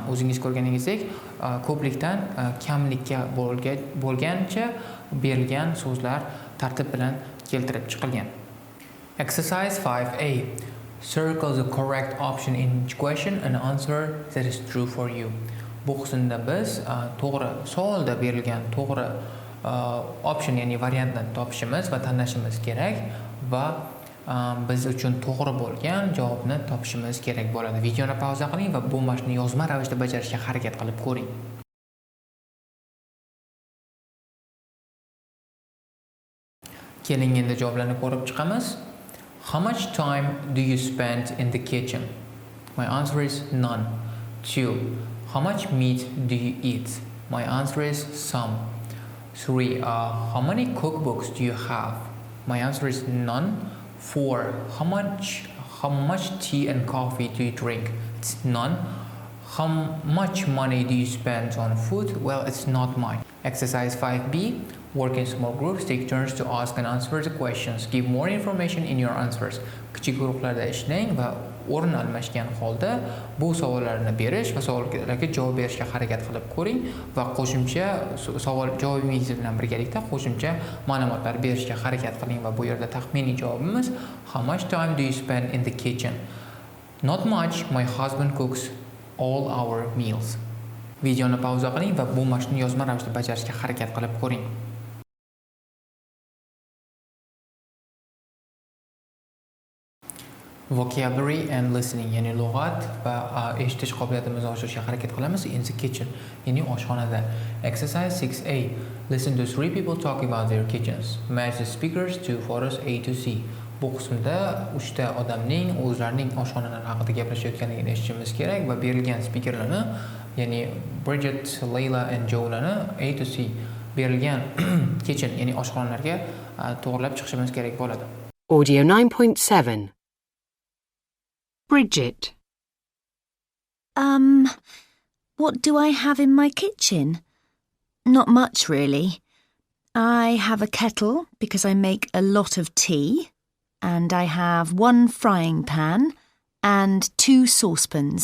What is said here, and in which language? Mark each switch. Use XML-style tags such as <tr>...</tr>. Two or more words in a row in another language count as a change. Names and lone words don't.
<uz>O'zingiz ko'rganingizdek ko'plikdan kamlikka bo'lgancha berilgan so'zlar tartib bilan keltirib chiqilgan.</uz> <en>Exercise 5A. Circle the correct option in each question and answer that is true for you.</en> <uz>Bu qismda biz to'g'ri savolda berilgan to'g'ri option ya'ni variantni topishimiz va tanlashimiz kerak va biz uchun to'g'ri bo'lgan javobni topishimiz kerak bo'ladi. Videoni pauza qiling va bu mashqni yozma ravishda bajarishga harakat qilib ko'ring. Keling endi javoblarni ko'rib chiqamiz.</uz> <en>How much time do you spend in the kitchen? My answer is none. 2. How much meat do you eat? My answer is some. 3. How many cookbooks do you have? My answer is none. 4. How much tea and coffee do you drink? It's none. How much money do you spend on food? Well, it's not much. Exercise 5B. Work in small groups. Take turns to ask and answer the questions. Give more information in your answers.</en> <uz>Kichik guruhlarda ishlang va o'rin almashgan holda bu savollarni berish va savollarga javob berishga harakat qilib ko'ring va qo'shimcha savol javobingiz bilan birgalikda qo'shimcha ma'lumotlar berishga harakat qiling va bu yerda taxminiy javobimiz</uz> <en>how much time do you spend in the kitchen? Not much. My husband cooks all our meals.</en> <uz>Videoni pauza qiling va bu mashqni yozma ravishda bajarishga harakat qilib ko'ring.</uz> <en>Vocabulary and listening,</en> <uz>ya'ni lug'at va eshitish qobiliyatimizni oshirishga harakat qilamiz</uz> <en>in the kitchen,</en> <uz>ya'ni oshxonada.</uz> <en>Exercise 6A. Listen to 3 people talk about their kitchens. Match the speakers to photos A to C.</en> <uz>Bu qismda 3 ta odamning o'zlarining oshxonalari haqida gaplashayotganligini eshitishimiz kerak va berilgan speakerlarni, ya'ni Bridget, Layla and Joe'larni</uz> <en>A to C</en> <uz>berilgan kitchen, ya'ni oshxonalarga to'g'rilab chiqishimiz kerak bo'ladi.</uz> <en>Audio 9.7. Bridget. What do I have in my kitchen? Not much, really. I have a kettle because I make a lot of tea, and I have 1 frying pan and 2 saucepans.</en>